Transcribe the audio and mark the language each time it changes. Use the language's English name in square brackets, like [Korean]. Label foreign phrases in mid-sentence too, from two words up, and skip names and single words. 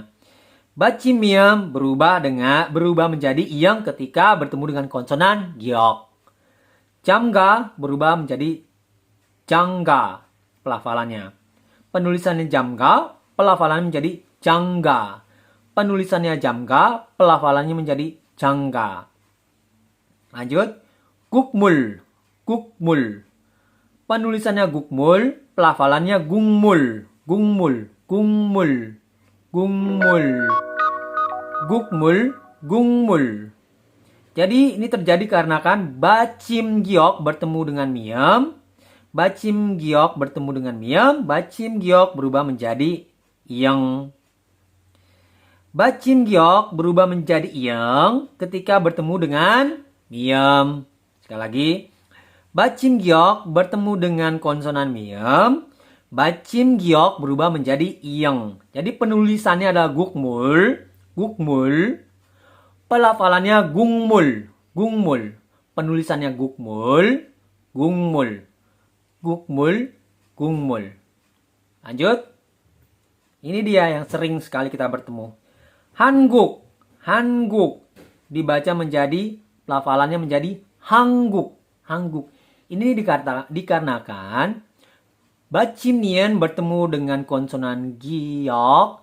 [Indonesian] Bacim miem berubah menjadi yang ketika bertemu dengan konsonan giok. Jamga berubah menjadi jangga pelafalannya. Penulisannya jamga, pelafalannya menjadi jangga. Penulisannya jamga, pelafalannya menjadi jangga. Lanjut. Gukmul. Gukmul. Penulisannya gukmul, pelafalannya gungmul. Gungmul. Gungmul. Gungmul. Gukmul, gungmul. Jadi ini terjadi karena kan bacim giok bertemu dengan miem. Bacim giok bertemu dengan miem. Bacim giok berubah menjadi yang. Bacim giok berubah menjadi yang ketika bertemu dengan miem. Sekali lagi. Bacim giok bertemu dengan konsonan miem. Bacim giok berubah menjadi yang. Jadi penulisannya adalah gukmul. Gukmul. Pelafalannya gungmul. Gungmul. Penulisannya gukmul. Gungmul. Gukmul. Gungmul. Lanjut. Ini dia yang sering sekali kita bertemu. Hanguk. Hanguk. Dibaca menjadi, pelafalannya menjadi hangguk. Hangguk. Ini dikarenakan bacim nien bertemu dengan konsonan giok.